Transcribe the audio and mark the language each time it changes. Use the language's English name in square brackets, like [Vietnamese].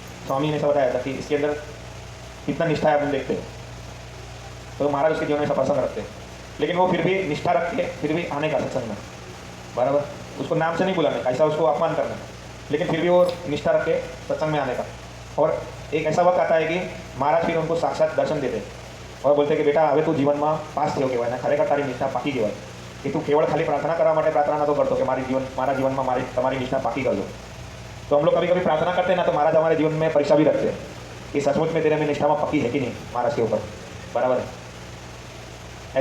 [Hindi] स्वामी ने ऐसा बताया था कि इसके अंदर कितना निष्ठा है, अपन देखते हैं। तो महाराज उसके जीवन में ऐसा प्रसंग रखते हैं, लेकिन वो फिर भी निष्ठा रख के फिर भी आने का सत्संग में, बराबर। उसको नाम से नहीं बुलाने का, ऐसा उसको अपमान करना, लेकिन फिर भी वो निष्ठा रख के सत्संग में आने का। और एक ऐसा वक्त आता है कि महाराज फिर उनको साक्षात दर्शन देते और बोलते कि बेटा [Gujarati] હવે તું જીવનમાં પાસ થયો કહેવાય, ખરેખર તારી નિષ્ઠા પાકી કહેવાય, કે તું કેવળ ખાલી પ્રાર્થના કરવા માટે પ્રાર્થના નતો કરતો કે મારા જીવનમાં તમારી નિષ્ઠા પાકી [Hindi] कर दो। तो हम लोग कभी कभी प्रार्थना करते हैं ना, तो महाराज हमारे जीवन में परीक्षा भी रखते हैं कि सचमुच में तेरे में निष्ठा में पक्की है कि नहीं महाराज के ऊपर, बराबर है।